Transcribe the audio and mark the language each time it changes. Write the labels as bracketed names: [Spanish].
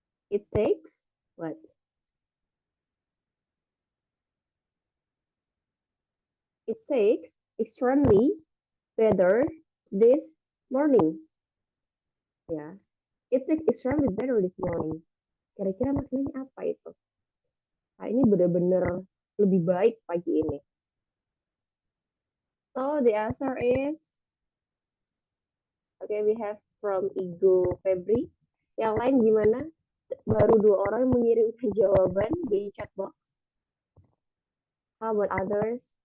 [English] It takes what? It takes extremely better this morning." Ya, it takes extremely better this morning. [Indonesian] Kira-kira maksudnya apa itu? Nah, ini benar-benar lebih baik pagi ini. [English] So the answer is, okay, we have from Igo Febri. [Indonesian] Yang lain gimana? Baru 2 orang yang mengirimkan jawaban di chat box. [English] How about others?